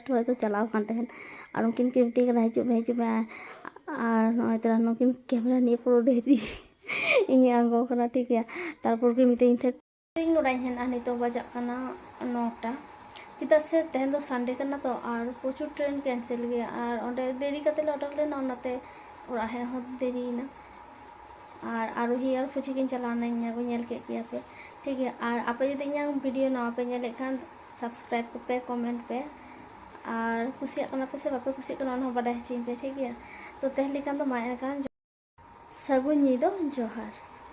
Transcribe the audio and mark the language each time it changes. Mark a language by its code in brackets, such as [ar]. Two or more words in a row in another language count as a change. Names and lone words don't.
[sat] ᱵᱟᱥ ᱫᱚ ᱪᱟᱞᱟᱣ ᱠᱟᱱ ᱛᱟᱦᱮᱱ ᱟᱨ ᱩᱱᱠᱤᱱ ᱠᱤᱱ ᱢᱤᱛᱟᱹᱧ ᱠᱟᱱᱟ ᱦᱤᱡᱩᱜ ᱢᱮ ᱟᱨ ᱱᱚᱜᱼᱚᱭ ᱛᱚᱨᱟ ᱱᱩᱠᱤᱱ ᱠᱮᱢᱮᱨᱟ ᱱᱤᱭᱮ ᱯᱩᱨᱟᱹ ᱰᱮᱨᱤ ᱤᱧ ᱟᱬᱜᱚ ᱠᱟᱱᱟ ᱴᱷᱤᱠ ᱜᱮᱭᱟ ᱛᱟᱨᱯᱚᱨ ᱠᱤᱱ ᱢᱤᱛᱟᱹᱧ ᱛᱟᱦᱮᱸ ᱤᱧ ᱚᱲᱟᱜ ᱤᱧ ᱦᱮᱡ ᱮᱱᱟ ᱱᱤᱛᱚᱜ ᱵᱟᱡᱟᱜ ᱠᱟᱱᱟ 9টা ᱪᱮᱫᱟᱜ ᱥᱮ ᱛᱮᱦᱮᱧ ᱫᱚ ᱥᱟᱱᱰᱮ ᱠᱟᱱᱟ ᱛᱚ ᱟᱨ ᱯᱨᱚᱪᱩᱨ ᱴᱨᱮᱱ ᱠᱮᱱᱥᱮᱞ ᱜᱮᱭᱟ ᱟᱨ ᱚᱸᱰᱮ ᱫᱮᱨᱤ ᱠᱟᱛᱮ ᱞᱮ ᱚᱰᱚᱠ ᱞᱮᱱᱟ ᱚᱱᱟᱛᱮ ᱚᱲᱟᱜ ᱦᱮᱡ ᱦᱚᱸ ᱫᱮᱨᱤᱭᱮᱱᱟ আর আরোহী আর ফুচি কিন চালাওনা ইᱧᱟᱹᱜ ᱧᱮᱞ ᱠᱮᱫ ᱜᱮᱭᱟ ᱯᱮ ᱴᱷᱤᱠ ᱜᱮᱭᱟ ᱟᱨ ᱟᱯᱮ ᱡᱩᱫᱤ ᱤᱧᱟᱹᱜ ᱵᱷᱤᱰᱤᱭᱳ ᱱᱟᱣᱟ ᱯᱮ ᱧᱮᱞᱮᱫ ᱠᱷᱟᱱ ᱥᱟᱵᱥᱠᱨᱟᱭᱤᱵ ᱠᱚᱯᱮ ᱠᱚᱢᱮᱱᱴ ᱯᱮ ᱟᱨ ᱠᱩᱥᱤᱭᱟᱜ ᱠᱟᱱᱟ ᱯᱮ ᱥᱮ ᱵᱟᱯᱮ ᱠᱩᱥᱤᱭᱟᱜ ᱠᱟᱱᱟ ᱚᱱᱟ ᱦᱚᱸ ᱵᱟᱰᱟᱭ ᱦᱚᱪᱚᱧ ᱯᱮ ᱴᱷᱤᱠ ᱜᱮᱭᱟ ᱛᱚ ᱛᱮᱦᱮᱧ ᱞᱮᱠᱟᱱ ᱫᱚ ᱢᱟ ᱮᱱᱠᱷᱟᱱ ᱥᱟᱹᱜᱩᱱ ᱧᱤᱫᱟᱹ ᱡᱚᱦᱟᱨ